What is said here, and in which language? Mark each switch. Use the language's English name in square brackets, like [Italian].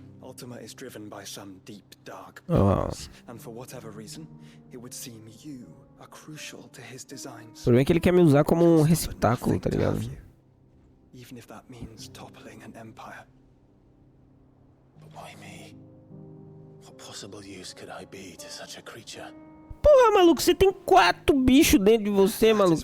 [English] Ultima is driven by some deep, dark Oh. purpose, and for whatever reason, it would seem you are crucial to his designs. [Portuguese] O problema é que ele quer me usar como um receptáculo, tá ligado? [English] Even if that means toppling an empire. But why me? What possible use could I be to such a creature? [Portuguese] Porra, maluco, você tem 4 bichos dentro de você, maluco.